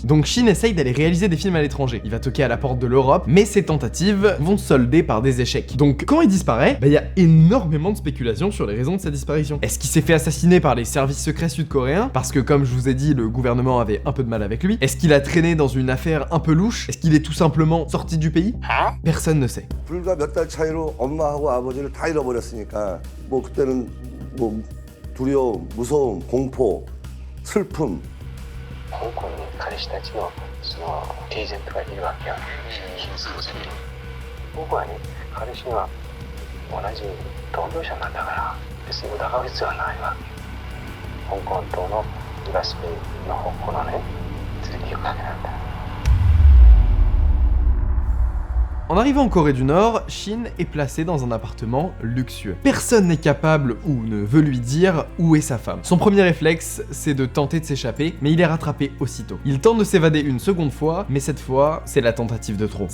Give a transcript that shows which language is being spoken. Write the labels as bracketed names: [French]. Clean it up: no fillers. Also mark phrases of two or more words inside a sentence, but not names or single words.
[French] Donc Shin essaye d'aller réaliser des films à l'étranger. Il va toquer à la porte de l'Europe, mais ses tentatives vont se solder par des échecs. Donc quand il disparaît, il y a énormément de spéculations sur les raisons de sa disparition. Est-ce qu'il s'est fait assassiner par les services secrets sud-coréens? Parce que comme je vous ai dit, le gouvernement avait un peu de mal avec lui. Est-ce qu'il a traîné dans une affaire un peu louche? Est-ce qu'il est tout simplement sorti du pays? Personne ne sait. [Korean] 불과 몇 달 차이로 엄마하고 아버지를 다 잃어버렸으니까 뭐 그때는 뭐 두려움, 무서움, 공포, 슬픔. [Japanese] 香港に彼氏たちのそのエージェントがいるわけよ。僕はね、彼氏は同じ同業者なんだから別に疑う必要はないわけ。香港島の東の方向のね、連れて行くだけなんだ。 [French] En arrivant en Corée du Nord, Shin est placé dans un appartement luxueux. Personne n'est capable ou ne veut lui dire où est sa femme. Son premier réflexe, c'est de tenter de s'échapper, mais il est rattrapé aussitôt. Il tente de s'évader une seconde fois, mais cette fois, c'est la tentative de trop.